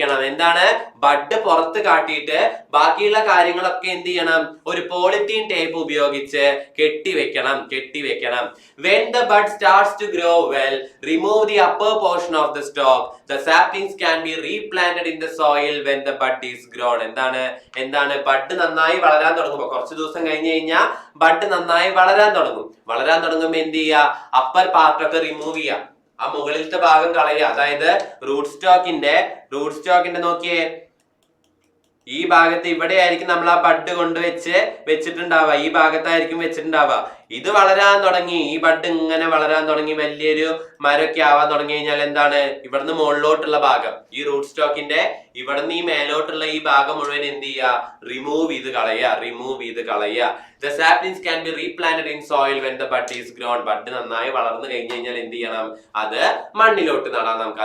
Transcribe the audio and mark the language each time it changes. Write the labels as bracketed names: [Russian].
[Malayalam] എന്താണ്? ബഡ് പുറത്ത് കാട്ടിയിട്ട് ബാക്കിയുള്ള കാര്യങ്ങളൊക്കെ എന്ത് ചെയ്യണം, ഒരു പോളിത്തീൻ ടേപ്പ് ഉപയോഗിച്ച് കെട്ടിവെക്കണം. [English] When the bud starts to grow well, remove the upper portion of the stalk. The saplings can be replanted in the soil when the bud is grown. [Malayalam] എന്താണ്? Bud നന്നായി വളരാൻ തുടങ്ങുമ്പോ, കുറച്ച് ദിവസം കഴിഞ്ഞ് കഴിഞ്ഞാൽ ബഡ് നന്നായി വളരാൻ തുടങ്ങുമ്പോ എന്ത് ചെയ്യുക, അപ്പർ പാർട്ടൊക്കെ റിമൂവ് ചെയ്യുക, ആ മുകളിലത്തെ ഭാഗം കളയുക. അതായത് റൂട്ട് സ്റ്റോക്കിന്റെ നോക്കിയേ, ഈ ഭാഗത്ത് ഇവിടെ ആയിരിക്കും നമ്മൾ ആ ബഡ് കൊണ്ട് വെച്ചിട്ടുണ്ടാവുക, ഈ ഭാഗത്തായിരിക്കും വെച്ചിട്ടുണ്ടാവുക. ഇത് വളരാൻ തുടങ്ങി, ഈ ബഡ് ഇങ്ങനെ വളരാൻ തുടങ്ങി, വലിയൊരു മരമൊക്കെ ആവാൻ തുടങ്ങി കഴിഞ്ഞാൽ എന്താണ്, ഇവിടുന്ന് മുകളിലോട്ടുള്ള ഭാഗം, ഈ റൂട്ട് സ്റ്റോക്കിന്റെ ഇവിടുന്ന് ഈ മേലോട്ടുള്ള ഈ ഭാഗം മുഴുവൻ എന്ത് ചെയ്യുക, റിമൂവ് ചെയ്ത് കളയുക. [English] The saplings can be replanted in soil when the bud is grown. [Malayalam] Bud നന്നായി വളർന്നു കഴിഞ്ഞു കഴിഞ്ഞാൽ എന്ത് ചെയ്യണം, അത് മണ്ണിലോട്ട് നടാം നമുക്ക്.